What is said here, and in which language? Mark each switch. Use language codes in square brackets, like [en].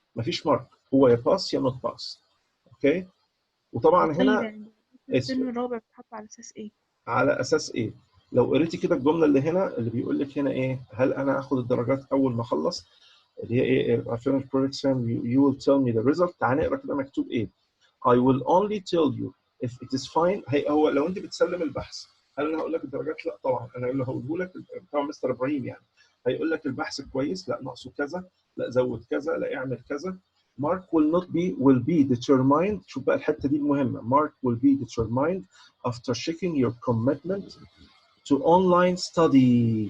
[ar] مفيش مارك، هو يا باس يا نوت باس. اوكي. وطبعا طيب هنا يعني الترم الرابع بتحط على اساس ايه؟ على اساس ايه؟ لو قريتي كده الجمله اللي هنا اللي بيقول لك هنا ايه، هل انا هاخد الدرجات اول ما اخلص، اللي هي ايه [en] I finish project exam you will tell me the result. [ar] تعالى نقرا كده مكتوب ايه. [en] I will only tell you if it is fine. [ar] هو لو انت بتسلم البحث، هل انا هقول لك الدرجات؟ لا طبعا. انا اللي هقوله لك طبعا مستر ابراهيم يعني هيقول لك البحث كويس، لا ناقصه كذا، لا زود كذا، لا اعمل كذا. [en] Mark will be determined. [ar] شوف بقى الحته دي المهمه. [en] Mark will be determined after checking your commitment to online study.